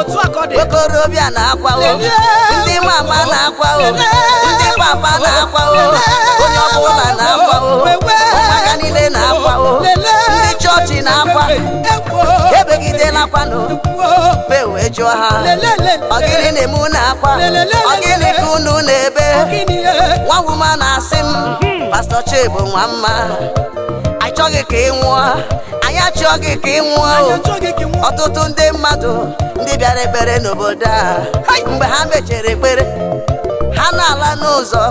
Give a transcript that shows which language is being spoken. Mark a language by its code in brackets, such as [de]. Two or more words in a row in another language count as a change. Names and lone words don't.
[ig] Otu aka ọ dị. Okorobịa na-akwa o. Lelee. Ndị mama na-akwa o. Lelee. Ndị papa na-akwa o. Lelee. Onye ọbụla na-akwa o. Lelee. Ụmụaka niile na-akwa o. Lelee. Ndị chọọchị na-akwa. Ewe, ewe. Oh. Ebegidela kwanụ. Oh. Mbe wee jụọ ha. Le, le, le, "Ọ gịnị le. na-eme unu akwa? Le, le, le, Ọ le, gịnị le. ka unu na-ebe?" Ọ gịnị, eh? Nwa woman asị m, "Pastor Chibu nwa mma, anyị chọghị ka ị nwụọ. Anyị achọghị ka ị nwụọ o." Anyị achọghị ka ị nwụọ. Ọtụtụ ndị mmadụ, ndị bịara ekpere n'obodo a, Hai. mgbe ha mechara ekpere, Ha na-ala n'ụzọ.